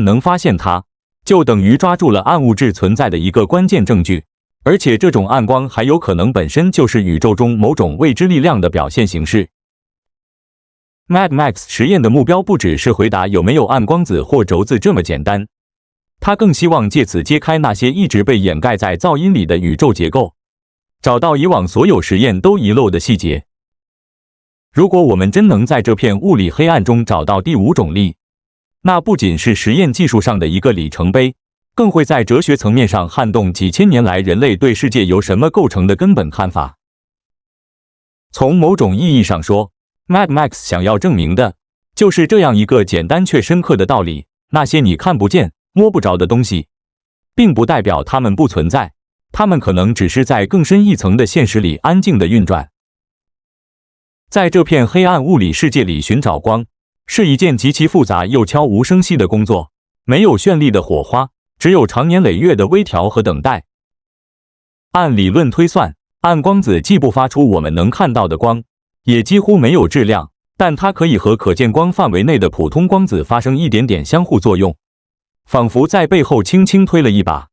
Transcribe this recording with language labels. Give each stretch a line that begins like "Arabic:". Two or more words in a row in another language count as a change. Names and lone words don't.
Chinese: 能發現它，就等於抓住了暗物質存在的一個關鍵證據，而且這種暗光還有可能本身就是宇宙中某種未知力量的表現形式。Mad Max 實驗的目標不只是回答有沒有暗光子或軸子這麼簡單，他更希望借此揭開那些一直被掩蓋在噪音裡的宇宙結構，找到以往所有實驗都遺漏的細節。如果我們真能在這片物理黑暗中找到第五種力，那不僅是實驗技術上的一個里程碑，更會在哲學層面上撼動幾千年來人類對世界由什麼構成的根本看法。從某種意義上說， Mad Max 想要證明的就是這樣一個簡單卻深刻的道理：那些你看不見、摸不着的東西，並不代表它們不存在，它們可能只是在更深一層的現實裡安靜地運轉。在這片黑暗物理世界裡尋找光，是一件極其複雜又悄無聲息的工作，沒有絢麗的火花，只有長年累月的微調和等待。按理論推算，暗光子既不發出我們能看到的光，也幾乎沒有質量，但它可以和可見光範圍內的普通光子發生一點點相互作用，仿佛在背後輕輕推了一把。